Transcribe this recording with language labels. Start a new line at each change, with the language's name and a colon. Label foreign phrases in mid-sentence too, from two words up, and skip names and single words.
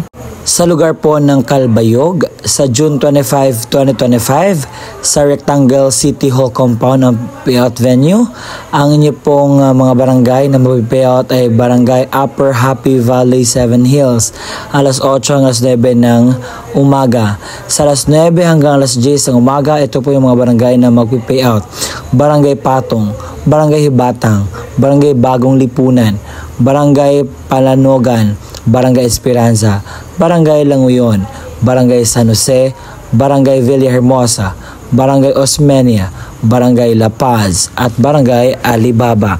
Filipino: Sa lugar po ng Calbayog, sa June 25, 2025, sa Rectangle City Hall Compound ng payout venue, ang inyo pong mga barangay na mapipayout ay Barangay Upper Happy Valley 7 Hills, alas 8 hanggang alas 9 ng umaga. Sa alas 9 hanggang alas 10 ng umaga, ito po yung mga barangay na magpipayout. Barangay Patong, Barangay Hibatang, Barangay Bagong Lipunan, Barangay Palanogan, Barangay Esperanza, Barangay Languyon, Barangay San Jose, Barangay Villahermosa, Barangay Osmeña, Barangay La Paz, at Barangay Alibaba.